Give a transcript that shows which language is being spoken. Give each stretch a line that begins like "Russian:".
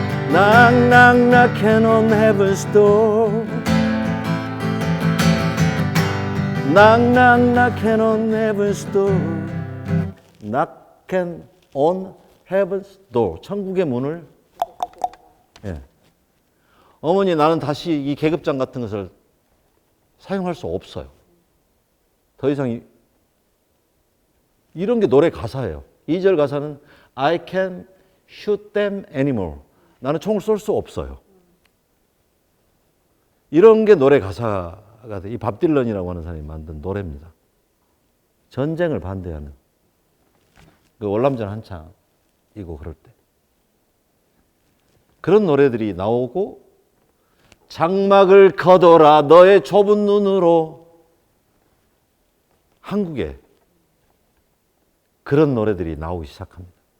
English: Knock, knock, knocking on heaven's door. Knock, knock, knocking on heaven's door. Knocking on heaven's door.
Korean: 천국의 문을. 예. 어머니 나는 다시 이 계급장 같은 것을 사용할 수 없어요. 더 이상 이런 게 노래 가사예요. 2절 가사는
English: I can't shoot them anymore.
Korean: 나는 총을 쏠 수 없어요. 이런 게 노래 가사가 돼. 이 밥 딜런이라고 하는 사람이 만든 노래입니다. 전쟁을 반대하는 그 월남전 한창이고 그럴 때. 그런 노래들이 나오고, 장막을 걷어라 너의 좁은 눈으로, 한국에 그런 노래들이 나오기 시작합니다.